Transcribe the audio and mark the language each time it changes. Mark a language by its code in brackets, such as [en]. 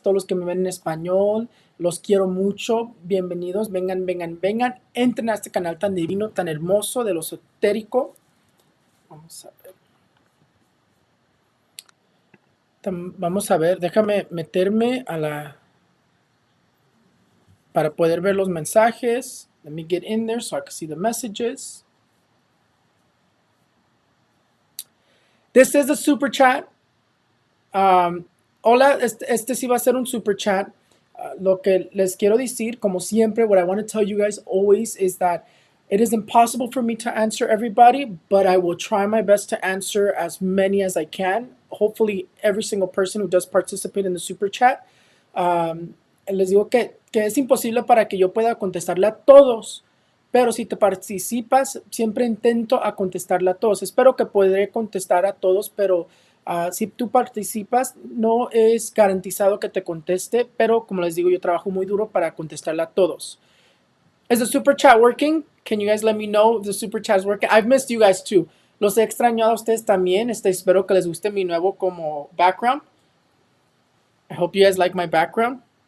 [es] Todos los que me ven en español, los quiero mucho. Bienvenidos, vengan, vengan, vengan. Entren a este canal tan divino, tan hermoso de lo esotérico. Vamos a ver. Vamos a ver, déjame meterme a la... para poder ver los mensajes. [en] Let me get in there so I can see the messages. This is a super chat. [es] Hola, este sí va a ser un super chat. Lo que les quiero decir, como siempre, [en] what I want to tell you guys always is that it is impossible for me to answer everybody, but I will try my best to answer as many as I can. Hopefully, every single person who does participate in the super chat. [es] Les digo que es imposible para que yo pueda contestarle a todos, pero si te participas, siempre intento a contestarle a todos. Espero que podré contestar a todos, pero si tú participas, no es garantizado que te conteste, pero como les digo, yo trabajo muy duro para contestarle a todos. [en] Is the super chat working? Can you guys let me know if the super chat is working? I've missed you guys too. [es] Los he extrañado a ustedes también. Espero que les guste mi nuevo como background. [en] I hope you guys like my background.